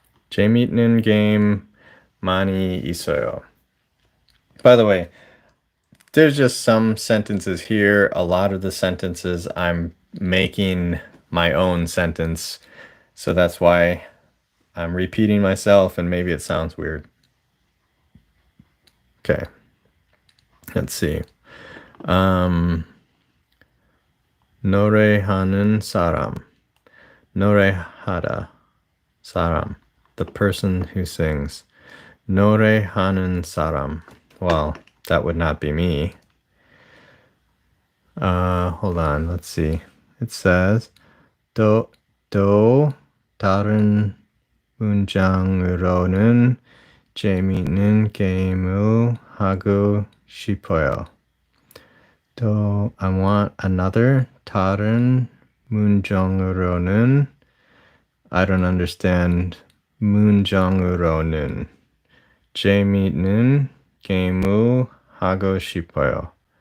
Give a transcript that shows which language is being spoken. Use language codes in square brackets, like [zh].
[ko] 재밌는 game 많이 있어요. [en] By the way, there's just some sentences here. A lot of the sentences I'm making my own sentence. So that's why I'm repeating myself and maybe it sounds weird. Okay. Let's see. [ko] 노래하는 사람. 노래하다. 사람. [en] The person who sings. [ko] 노래하는 사람. [en] Well, that would not be me. Hold on. Let's see. It says [ko] 또 다른 문장으로는 재미있는 게임을 하고 싶어요. [en] I want another [ko] 다른 문장으로는. [en] I don't understand [ko] 문장으로는. 재미있는 게임을 하고 싶어요.